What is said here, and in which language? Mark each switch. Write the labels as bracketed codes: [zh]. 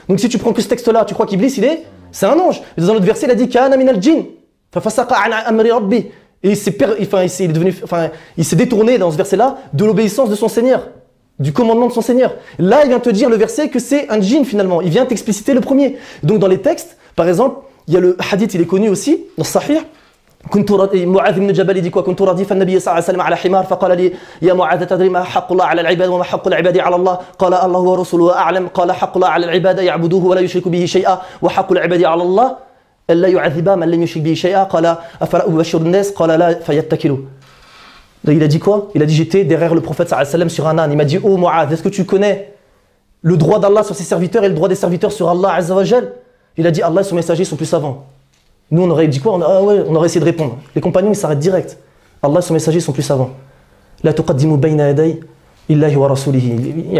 [fr] Donc si tu prends que ce texte-là, tu crois qu'Iblis, il est ? C'est un ange. Mais dans un autre verset, il a dit, [ar] Ka'ana min al-jin, fa-fasaqa an amri rabbi. [fr] Et il s'est détourné dans ce verset-là de l'obéissance de son Seigneur, du commandement de son Seigneur. Là, il vient te dire le verset que c'est un djinn finalement. Il vient t'expliciter le premier. Donc dans les textes, par exemple, il y a le hadith, il est connu aussi, dans le Sahih. Mu'adh ibn Jabal dit quoi ? [ar] كنت رضيف النبي صلى الله عليه وسلم على حمار فقال لي يا معاذ تدري ما حق الله على العباد وما حق العباد على الله قال الله ورسوله أعلم قال حق الله على العباد يعبدوه ولا يشرك به شيئا وحق العباد على الله ألا يعذب من لم يشرك به شيئا قال أفرأ بشر الناس قال لا فيتكلوا. [fr] Il a dit quoi ? Il a dit j'étais derrière le prophète [ar] صلى الله عليه وسلم [fr] sur un âne. Il m'a dit oh Mu'adh, est-ce que tu connais le droit d'Allah sur ses serviteurs et le droit des serviteurs sur Allah [ar] عز وجل ? [fr] Il a dit Allah et son messager sont plus savants. Nous, on aurait dit quoi ? On aurait essayé de répondre. Les compagnons, ils s'arrêtent direct. Allah et son messager sont plus savants. [ar] La tuqaddimu bayna yaday illahi wa rasulihi.